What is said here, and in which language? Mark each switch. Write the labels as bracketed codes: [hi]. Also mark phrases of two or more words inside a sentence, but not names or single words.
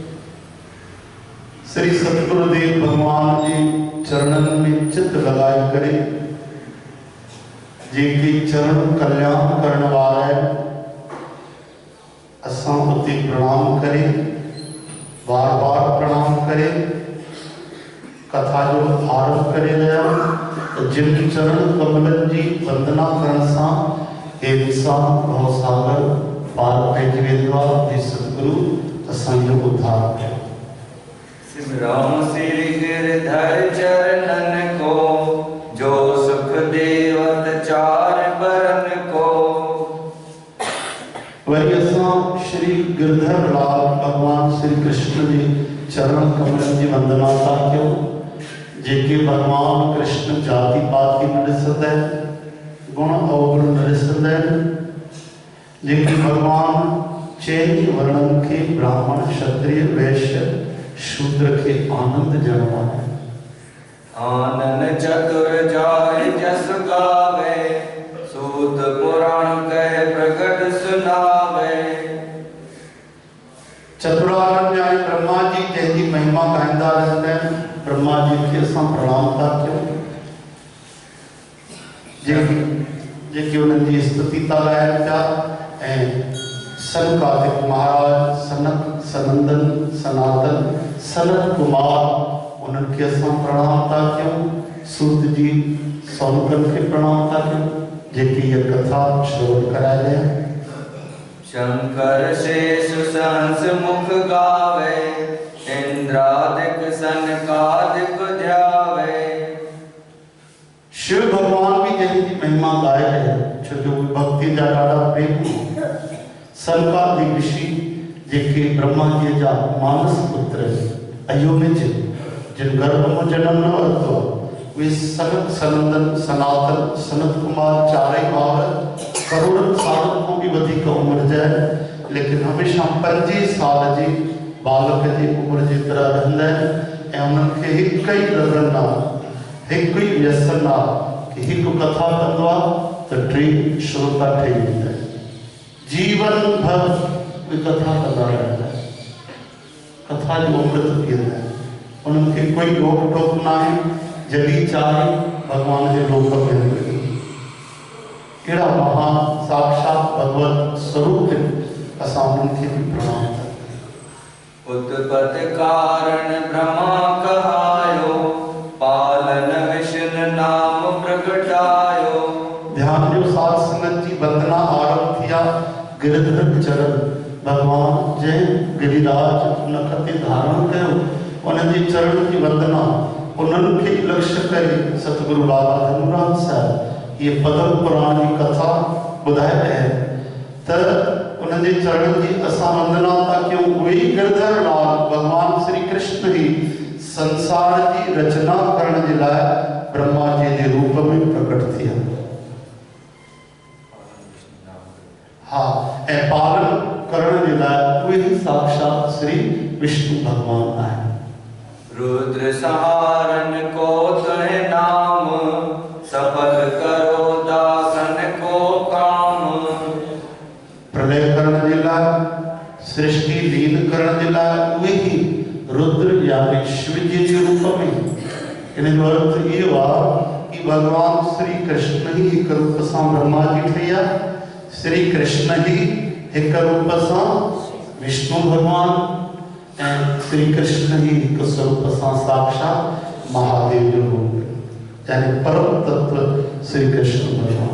[sd] श्री सतगुरुदेव भगवान के चरणन में चित्त लगाए करे जेके चरण कल्याण करने वाला है असां उते प्रणाम करे बार बार प्रणाम करे कथा जो आरंभ करे रहा तो जिन चरण कमलन जी वंदना करण सां हे इंसान भवसागर पार पहुंच वेंदो आहे। हे सतगुरु असांजो उद्धार कयो। [hi] राम श्री गिरधर चरणन को जो सुख देवत चार बरन को। [sd] वही असां श्री गिरधर लाल भगवान श्री कृष्ण जी चरण कमल जी वंदना था क्यों जेके भगवान कृष्ण जाति पाति न ॾिसंदा आहिनि गुण अवगुण न ॾिसंदा आहिनि जेके भगवान चइनि वर्णन खे ब्राह्मण क्षत्रिय वैश्य शूद्र [hi] के आनंद जन्मा है। आनंद चतुर जाय जस गावे सूत पुराण कह प्रकट सुनावे। [sd] चतुरानंद न्याय ब्रह्मा जी जंहिंजी महिमा गाईंदा रहंदा आहिनि ब्रह्मा जी खे असां प्रणाम था कयूं जेके उन्हनि जी स्तुति था ॻाइनि पिया ऐं सनकादिक महाराज सनक सनंदन सनातन सनत कुमार उन्हनि खे असां प्रणाम था कयूं। सूत जी सौनकन खे प्रणाम था कयूं जेके इहा कथा श्रवण कराए रहिया। [hi] शंकर शेष सहंस मुख गावे इंद्रादिक सनकादिक ध्यावे। [sd] शिव भगवान भी जंहिंजी महिमा ॻाए रहिया छो जो भक्ति जा ॾाढा प्रेमी सनकादिक ऋषि जेके ब्रह्मा जी जा मानस पुत्र अयोनिज जिन गर्भ में जन्म न वरितो वे सनक सनंदन सनातन सनत कुमार चारई भावर करोड़न सालन को भी वधिक उम्र जाए लेकिन हमेशा 25 साल जी बालक जी उम्र जी तरह रहंदा आहिनि ऐं उन्हनि खे हिक ई लॻन आहे हिक ई व्यसन आहे कि हिक कथा कंदो आहे त 3 श्रोता ठही वेंदा आहिनि जीवन भर वे कथा कंदा रहंदा आहिनि कथा जो अमृत पीअंदा आहिनि उन्हनि खे कोई रोक टोक न आहे जॾहिं चाहे भगवान जे लोक में वञे। कहिड़ा महान साक्षात भगवत स्वरूप असां उन्हनि खे बि प्रणाम था [hi] उत्पत्ति कारण ब्रह्मा कहायो पालन विष्णु नाम प्रगटायो। [sd] ध्यान जो साध संगत जी वंदना आरंभ थिया गिरधर चरण भगवान जंहिं गिरिराज नख ते धारण कयो उन्हनि जे चरण जी वंदना उन्हनि खे लक्ष्य करे सतगुरु बाबा धनराज साहिब [hi] ये पदम पुराण की कथा [sd] ॿुधाए रहिया आहिनि त उन्हनि जे चरण जी असां वंदना था कयूं। उहे ई गिरधर लाल भगवान श्री कृष्ण ही संसार की रचना करण जे लाइ ब्रह्मा जी जे रूप में प्रकट थिया। हाँ ऐं पालन करण जे लाइ उहे ई साक्षात श्री विष्णु भगवान आहिनि। [hi] रुद्र सहारन को तुहे नाम सफल करो दासन को काम। [sd] प्रलय करण जे लाइ सृष्टि लीन करण जे लाइ उहे ही रुद्र यानी शिव जी के रूप में। [hi] इन जो अर्थ ये हुआ कि भगवान श्री कृष्ण ही एक रूप से ब्रह्मा जी ठहिया, श्री कृष्ण ही एक रूप से विष्णु भगवान, और श्री कृष्ण ही एक स्वरूप से साक्षात महादेव जो रूप, यानी परम तत्व श्री कृष्ण भगवान।